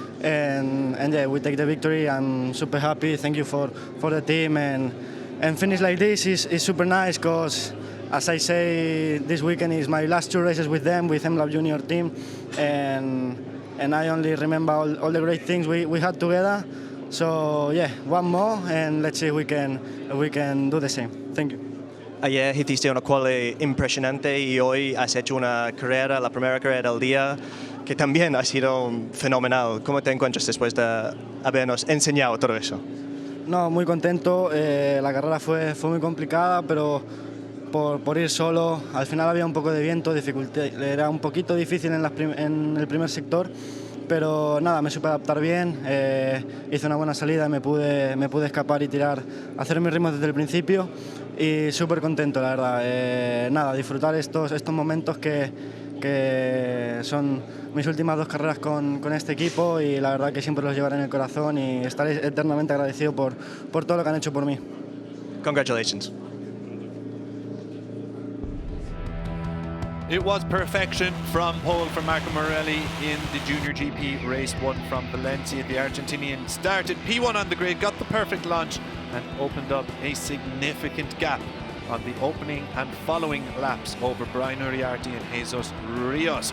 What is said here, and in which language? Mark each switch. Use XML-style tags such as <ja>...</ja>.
<en>And yeah, we take the victory. I'm super happy. Thank you for the team, and finish like this is super nice, because as I say, this weekend is my last 2 races with them, with M Lab Junior team, and I only remember all the great things we had together. So yeah, one more, and let's see if we can do the same. Thank you.</en> <es>Ayer hiciste una quali impresionante y hoy has hecho una carrera, la primera carrera del día, que también ha sido fenomenal. ¿Cómo te encuentras después de habernos enseñado todo eso? No, muy contento. La carrera fue muy complicada, pero por ir solo, al final había un poco de viento, dificultad, era un poquito difícil en el primer sector, pero nada, me supe adaptar bien, hice una buena salida, me pude escapar y tirar, hacer mis ritmos desde el principio y súper contento, la verdad. Nada, disfrutar estos momentos que son mis últimas 2 carreras con este equipo y la verdad que siempre los llevaré en el corazón y estaré eternamente agradecido por todo lo que han hecho por mí.</es> <en>Congratulations. It was perfection from pole for Marco Morelli in the Junior GP Race 1 from Valencia. The Argentinian started P1 on the grid, got the perfect launch and opened up a significant gap on the opening and following laps over Brian Uriarte and Jesus Rios.</en>